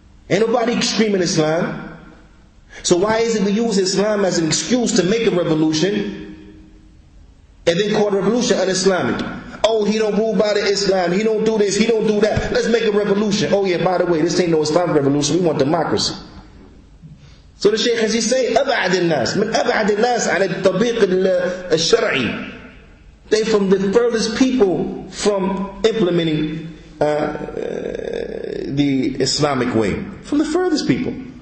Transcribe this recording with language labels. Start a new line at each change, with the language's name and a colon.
English: Ain't nobody screaming Islam. So why is it we use Islam as an excuse to make a revolution and then call the revolution un-Islamic? Oh, he don't rule by the Islam, he don't do this, he don't do that. Let's make a revolution. Oh yeah, by the way, this ain't no Islamic revolution, we want democracy. So the Shaykh, as he say,
Arabic: أبعد الناس من أبعد الناس عن التطبيق الشرعي.
English: They from the furthest people from implementing the Islamic way. From the furthest people.